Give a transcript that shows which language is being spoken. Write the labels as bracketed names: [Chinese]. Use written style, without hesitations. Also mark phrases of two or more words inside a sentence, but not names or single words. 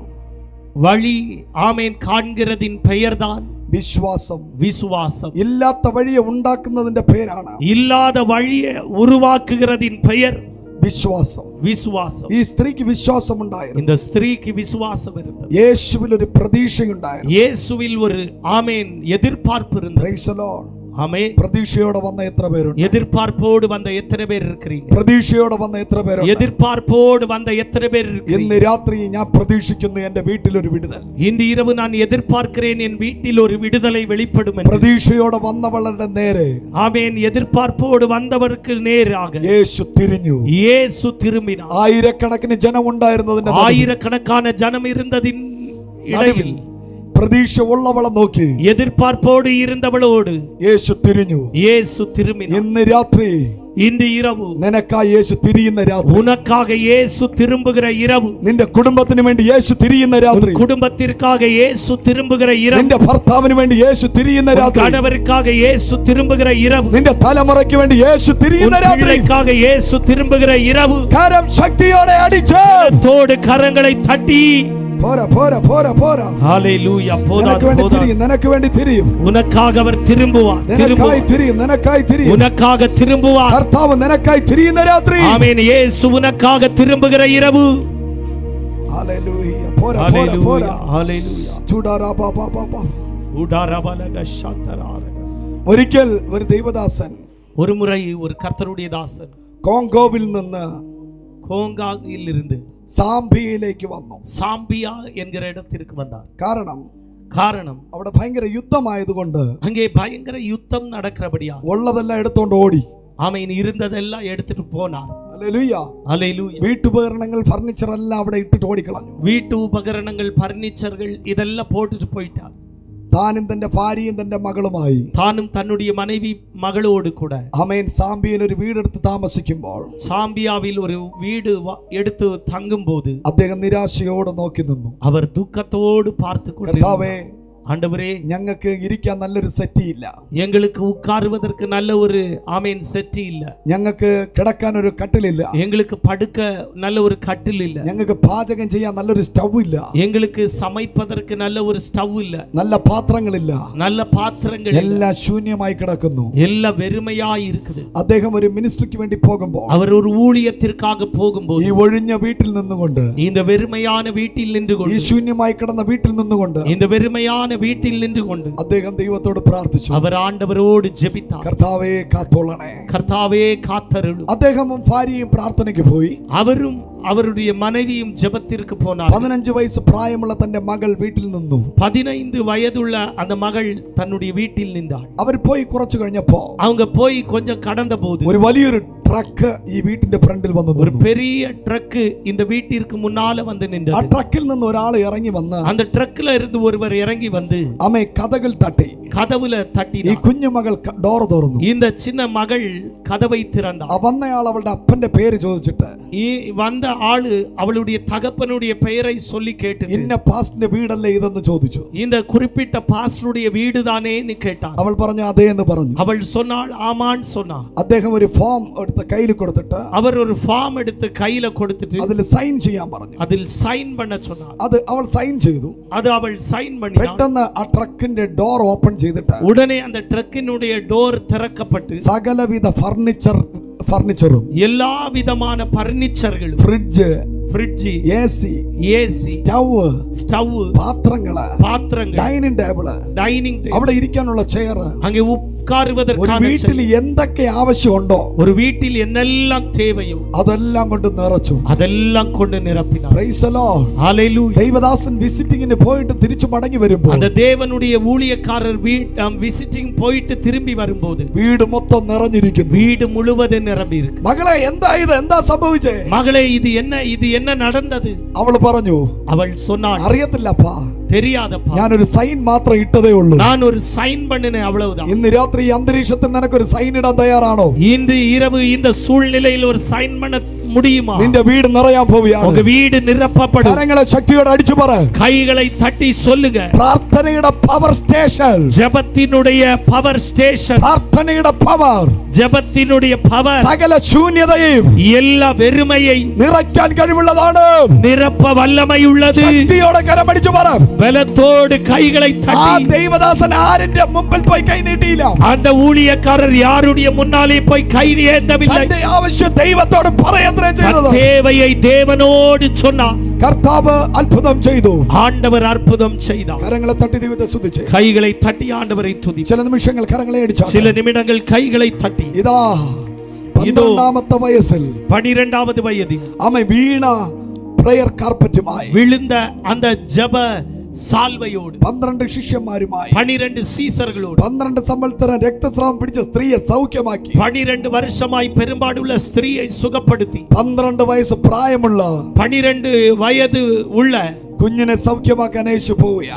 [Tamil] வழி ஆமேன் காண்கிறதின் பெயர்தான் [Malayalam] വിശ്വാസം. [Tamil] விசுவாசம். [Malayalam] ഇല്ലാത്ത വഴിയെ ഉണ്ടാക്കുന്നതിന്റെ പേരാണ്, [Tamil] இல்லாத வழியை உருவாக்குகிறதின் பெயர் [Malayalam] വിശ്വാസം. [Tamil] விசுவாசம். [Malayalam] ഈ സ്ത്രീക്ക് വിശ്വാസം ഉണ്ടായിരുന്നു. [Tamil] இந்த ஸ்திரீக்கு விசுவாசம் இருந்தது. [Malayalam] യേശുവിൽ ഒരു പ്രതീക്ഷയുണ്ടായിരുന്നു. [Tamil] இயேசுவில் ஒரு ஆமேன் எதிர்பார்ப்பு இருந்தது. [English] Praise the Lord. [Tamil] ஆமென். [Malayalam] പ്രതീക്ഷയോടെ വന്ന എത്ര പേരുണ്ട്? [Tamil] எதிர்பார்ப்போடு வந்த எத்தனை பேர் இருக்கிறீங்க? [Malayalam] പ്രതീക്ഷയോടെ വന്ന എത്ര പേരുണ്ട്? [Tamil] எதிர்பார்ப்போடு வந்த எத்தனை பேர் இருக்கிறீங்க? [Malayalam] ഇന്ന് രാത്രി ഞാൻ പ്രതീക്ഷിക്കുന്നു എന്റെ വീട്ടിൽ ഒരു വിടുതൽ. [Tamil] இந்த இரவு நான் எதிர்பார்க்கிறேன் என் வீட்டில் ஒரு விடுதலை வெளிப்படும் என்று. [Malayalam] പ്രതീക്ഷയോടെ വന്നവളുടെ നേരെ, [Tamil] ஆமென், எதிர்பார்ப்போடு வந்தவருக்கு நேராக [Malayalam] യേശു തിരിഞ്ഞു. [Tamil] இயேசு திரும்பினார். [Malayalam] ആയിരക്കണക്കിന് ജനം ഉണ്ടായിരുന്നതിന്റെ [Tamil] ஆயிரக்கணக்கான ஜனம் இருந்ததின் இடையில் [Malayalam] പ്രതീക്ഷ ഉള്ളവളെ നോക്കി [Tamil] எதிர்பார்ப்போடு இருந்தவளோடு [Malayalam] യേശു തിരിഞ്ഞു. [Tamil] இயேசு திரும்பினார். [Malayalam] ഇന്ന് രാത്രി [Tamil] இந்த இரவு [Malayalam] നിനക്കായി യേശു തിരിയുന്ന രാത്രി, [Tamil] உனக்காக இயேசு திரும்புகிற இரவு, [Malayalam] നിന്റെ കുടുംബത്തിന് വേണ്ടി യേശു തിരിയുന്ന രാത്രി, [Tamil] குடும்பத்திற்காக இயேசு திரும்புகிற இரவு, [Malayalam] നിന്റെ ഭർത്താവിന് വേണ്ടി യേശു തിരിയുന്ന രാത്രി, [Tamil] கணவருக்காக இயேசு திரும்புகிற இரவு, [Malayalam] നിന്റെ തലമുറയ്ക്ക് വേണ്ടി യേശു തിരിയുന്ന രാത്രി, [Tamil] பிள்ளைக்காக இயேசு திரும்புகிற இரவு. [Malayalam] കരം ശക്തിയോടെ അടിച്ച് [Tamil] தோடு கரங்களை தட்டி [Malayalam] പോരാ പോരാ പോരാ പോരാ. [Tamil] ஹalleluya. [Malayalam] നിനക്ക് വേണ്ടി തിരിയും, നിനക്ക് വേണ്ടി തിരിയും, [Tamil] உனக்காக அவர் திரும்புவார். [Malayalam] നിനക്കായി തിരിയും, നിനക്കായി തിരിയും. [Tamil] உனக்காக திரும்புவார். [Malayalam] കർത്താവ് നിനക്കായി തിരിയുന്ന രാത്രി. [Tamil] ஆமென். இயேசு உனக்காக திரும்புகிற இரவு. [Malayalam] ഹല്ലേലൂയ. പോരാ പോരാ [Tamil] ஹalleluya. [Malayalam] പോരാ. [Tamil] ஹalleluya. ചൂടാറാ ബാ ബാ ബാ ബാ. உடாரபலக ஷந்தராரகஸ். [Malayalam] ഒരിക്കൽ ഒരു ദൈവദാസൻ [Tamil] ஒரு முறை ஒரு கர்த்தருடைய தாசன் [Malayalam] കോങ്കോവിൽ നിന്ന് [Tamil] கோங்காங்கில் இருந்து [Malayalam] സാംബിയയിലേക്ക് വന്നു. [Tamil] சாம்பியா என்கிற இடத்திற்கு வந்தார். காரணம் [Malayalam] അവിടെ ഭയങ്കര യുദ്ധമായതുകൊണ്ട് [Tamil] அங்கே பயங்கர யுத்தம் நடக்கிறபடியா [Malayalam] ഉള്ളതെല്ലാം എടുത്തോണ്ട് ഓടി. [Tamil] ஆமென், இருந்ததெல்லாம் எடுத்துட்டு போனார். [Malayalam] ഹല്ലേലൂയ. [Tamil] ஹalleluya. [Malayalam] വീട്ടുപകരണങ്ങൾ ഫർണിച്ചർ എല്ലാം അവിടെ ഇട്ടിട്ട് ഓടിക്കളഞ്ഞു. [Tamil] வீட்டு உபகரணங்கள் பர்னிச்சர்கள் இதெல்லாம் போட்டுட்டு போயிட்டார். [Malayalam] താനും തന്റെ ഭാര്യയും തന്റെ മകളുമായി, [Tamil] தானும் தன்னுடைய மனைவி மகளோடு கூட [Malayalam] ആമേൻ, സാംബിയയിൽ ഒരു വീടെടുത്ത് താമസിക്കുമ്പോൾ [Tamil] சாம்பியாவில் ஒரு வீடு எடுத்து தங்கும் போது [Malayalam] അദ്ദേഹം നിരാശയോടെ നോക്കി നിന്നു. [Tamil] அவர் துக்கத்தோடு பார்த்து [Malayalam] കർത്താവേ, [Tamil] கொண்டிருந்தார். ஆண்டவரே, [Malayalam] ഞങ്ങൾക്ക് ഇരിക്കാൻ നല്ലൊരു സെറ്റി ഇല്ല, [Tamil] எங்களுக்கு உட்காருவதற்கு நல்ல ஒரு ஆமேன் செட்டி இல்ல, [Malayalam] ഞങ്ങൾക്ക് കിടക്കാൻ ഒരു കട്ടിലില്ല, [Tamil] எங்களுக்கு படுக்க நல்ல ஒரு கட்டில் இல்ல, [Malayalam] ഞങ്ങൾക്ക് പാചകം ചെയ്യാൻ നല്ലൊരു സ്റ്റവ് ഇല്ല, [Tamil] எங்களுக்கு சமைப்பதற்கு நல்ல ஒரு ஸ்டவ் இல்ல, [Malayalam] നല്ല പാത്രങ്ങളില്ല, [Tamil] நல்ல பாத்திரங்கள் இல்ல, [Malayalam] എല്ലാം ശൂന്യമായി കിടക്കുന്നു. [Tamil] எல்லாம் வெறுமையாய் இருக்குது. [Malayalam] അദ്ദേഹം ഒരു മിനിസ്ട്രിക്ക് വേണ്ടി പോകുമ്പോൾ, [Tamil] அவர் ஒரு ஊழியத்திற்காக போகும்போது, [Malayalam] ഈ ഒഴിഞ്ഞ വീട്ടിൽ നിന്നുകൊണ്ട്, [Tamil] இந்த வெறுமையான வீட்டில் நின்று [Malayalam] ഈ [Tamil] கொண்டு, [Malayalam] ശൂന്യമായി കിടന്ന വീട്ടിൽ നിന്നുകൊണ്ട് [Tamil] இந்த வெறுமையான வீட்டில் நின்று கொண்டு [Malayalam] അദ്ദേഹം ദൈവത്തോട് പ്രാർത്ഥിച്ചു. [Tamil] அவர் ஆண்டவரோடு ஜெபித்தார். [Malayalam] കർത്താവേ കാത്തോളണേ. [Tamil] கர்த்தாவே காத்தருளும். [Malayalam] അദ്ദേഹവും ഭാര്യയും പ്രാർത്ഥനയ്ക്ക് പോയി. [Tamil] அவரும் அவருடைய மனைவியும் ஜெபத்திற்கு போனார். [Malayalam] 15 വയസ്സ് പ്രായമുള്ള തന്റെ മകൾ വീട്ടിൽ നിന്നു. [Tamil] 15 வயதுள்ள அந்த மகள் தன்னுடைய வீட்டில் நின்றாள். [Malayalam] അവർ പോയി കുറച്ചു കഴിഞ്ഞപ്പോ [Tamil] அவங்க போய் கொஞ்சம் கடந்த போது [Malayalam] ഒരു വലിയൊരു ട്രക്ക് ഈ വീട്ടിന്റെ ഫ്രണ്ടിൽ വന്നു. [Tamil] ஒரு பெரிய ட்ரக் இந்த வீட்டிற்கு முன்னால வந்து [Malayalam] ആ [Tamil] நின்றது. [Malayalam] ട്രക്കിൽ നിന്ന് ഒരാൾ ഇറങ്ങി വന്ന് [Tamil] அந்த ட்ரக்ல இருந்து ஒருவர் இறங்கி வந்து [Malayalam] അമ്മേ കഥകൾ തട്ടി. [Tamil] கதவுல [Malayalam] ഈ [Tamil] தட்டினார். [Malayalam] കുഞ്ഞു മകൾ ഡോർ തുറന്നു. [Tamil] இந்த சின்ன மகள் கதவை திறந்தாள். [Malayalam] ആ വന്നയാൾ അവളുടെ അപ്പന്റെ പേര് ചോദിച്ചിട്ട് [Tamil] வந்த ஆளு அவளுடைய தகப்பனுடைய பெயரை சொல்லி கேட்டு [Malayalam] ഇന്ന പാസ്റ്റിന്റെ വീടല്ലേ ഇതെന്ന് ചോദിച്ചു. [Tamil] இந்த குறிப்பிட்ட பாஸ்டருடைய வீடுதானேன்னு கேட்டார். [Malayalam] അവൾ പറഞ്ഞു അതേ എന്ന് പറഞ്ഞു. [Tamil] அவள் சொன்னாள் ஆமான்னு சொன்னாள். [Malayalam] അദ്ദേഹം ഒരു ഫോം എടുത്ത് കയ്യിൽ കൊടുത്തിട്ട് [Tamil] அவர் ஒரு ஃபார்ம் எடுத்து கையில கொடுத்துட்டு [Malayalam] അതിൽ സൈൻ ചെയ്യാൻ പറഞ്ഞു. [Tamil] அதில் சைன் பண்ண சொன்னார். [Malayalam] അത് അവൾ സൈൻ ചെയ്തു. [Tamil] அது அவள் சைன் பண்ணினாள். [Malayalam] പെട്ടെന്ന് ആ ട്രക്കിന്റെ [English] door open [Malayalam] ചെയ്തിട്ട് [Tamil] உடனே அந்த ட்ரக்கினுடைய டோர் திறக்கப்பட்டு [Malayalam] സകലവിധ ഫർണിച്ചറും [Tamil] எல்லா விதமான பர்னிச்சர்களும் [Malayalam] ഫ്രിഡ്ജ് [Tamil] ஏசி [Malayalam] സ്റ്റവ് പാത്രങ്ങള് [English] dining table [Malayalam] അവിടെ ഇരിക്കാനുള്ള ചെയർ [Tamil] அங்கே உட்காருவதற்கான [Malayalam] വീട്ടിൽ എന്തൊക്കെ ആവശ്യമുണ്ടോ [Tamil] ஒரு வீட்டில் என்னெல்லாம் தேவையோ [Malayalam] അതെല്ലാം കൊണ്ട് നിറച്ചു. [Tamil] அதெல்லாம் கொண்டு நிரப்பினார். [English] praise the Lord. [Malayalam] ഹല്ലേലൂയ. ദൈവദാസൻ വിസിറ്റിംഗിന് പോയിട്ട് തിരിച്ചു മടങ്ങി വരുമ്പോൾ [Tamil] அந்த தேவனுடைய ஊழியக்காரர் விசிட்டிங் போயிட்டு திரும்பி வரும்போது [Malayalam] വീട് മൊത്തം നിറഞ്ഞിരിക്കുന്നു. [Tamil] வீடு முழுவதும் நிரம்பி இருக்கு. [Malayalam] മകളെ എന്താ സംഭവിച്ചേ? [Tamil] மகளே இது என்ன நடந்தது? [Malayalam] അവൾ പറഞ്ഞു, [Tamil] அவள் சொன்னாள் [Malayalam] അറിയത്തില്ലപ്പാ, [Tamil] தெரியாதப்பா, [Malayalam] ഞാനൊരു സൈൻ മാത്രം ഇട്ടതേ ഉള്ളൂ. [Tamil] நான் ஒரு சைன் பண்ணினேன் அவ்வளவுதான். [Malayalam] ഇന്ന് രാത്രി ഈ അന്തരീക്ഷത്തിൽ നിനക്കൊരു സൈൻ ഇടാൻ തയ്യാറാണോ? [Tamil] இன்று இரவு இந்த சூழ்நிலையில் ஒரு சைன் பண்ண முடியுமா? [Malayalam] നിന്റെ വീട് നിറയാൻ പോവുകയാണ്. [Tamil] உங்க வீடு நிரப்பப்படும். [Malayalam] കരങ്ങളെ ശക്തിയോടെ അടിച്ചു പറ. [Tamil] கைகளை தட்டி சொல்லுங்க. [Malayalam] പ്രാർത്ഥനയുടെ [English] power station. [Tamil] ஜெபத்தினுடைய [English] power station. [Malayalam] പ്രാർത്ഥനയുടെ പവർ. [Tamil] ஜெபத்தினுடைய பவர் [Malayalam] സകല ശൂന്യതയും [Tamil] எல்லா வெறுமையை [Malayalam] നിറയ്ക്കാൻ കഴിവുള്ളതാണ്. [Tamil] நிரப்ப வல்லமையுள்ளது. [Malayalam] ശക്തിയോടെ കരമടിച്ചു പറ. [Tamil] பலத்தோடு கைகளை [Malayalam] ആ [Tamil] தட்டி. [Malayalam] ദൈവദാസൻ ആരിന്റെ മുമ്പിൽ പോയി കൈ നീട്ടിയില്ല. [Tamil] அந்த ஊழியக்காரர் யாருடைய முன்னாலே போய் கை ஏந்தவில்லை. [Malayalam] തന്റെ ആവശ്യം ദൈവത്തോട് പറയത്രേ ചെയ്തത്. [Tamil] தேவையை தேவனோடு சொன்னார். [Malayalam] കർത്താവ് അത്ഭുതം ചെയ്തു. [Tamil] ஆண்டவர் அற்புதம் செய்தார். [Malayalam] കരങ്ങളെ തട്ടി ദൈവത്തെ സ്തുതിച്ച്. [Tamil] கைகளை தட்டி ஆண்டவரை துதி. [Malayalam] ചില നിമിഷങ്ങൾ കരങ്ങളെ അടിച്ചു. [Tamil] சில நிமிடங்கள் கைகளை தட்டி. [Malayalam] ഇതാ 12ാമത്തെ വയസ്സിൽ [Tamil] 12வது வயதில் [Malayalam] അവൻ വീണ പ്രയർ കാർപ്പറ്റുമായി [Tamil] விழுந்த அந்த ஜெப സാൽവയോട് [Malayalam] 12 ശിഷ്യന്മാരുമായി [Tamil] 12 സീസറുകളോട് [Malayalam] 12 സംവത്സരം രക്തസ്രാവം പിടിച്ച സ്ത്രീയെ സൗഖ്യമാക്കി [Tamil] 12 வருஷமாய் பெரும்பாடுள்ள ஸ்திரீயை சுகப்படுத்தி [Malayalam] 12 വയസ്സ് പ്രായമുള്ള [Tamil] 12 വയது உள்ள [Malayalam] കുഞ്ഞിനെ സൗഖ്യമാക്കാൻ യേശു പോവുകയാണ്.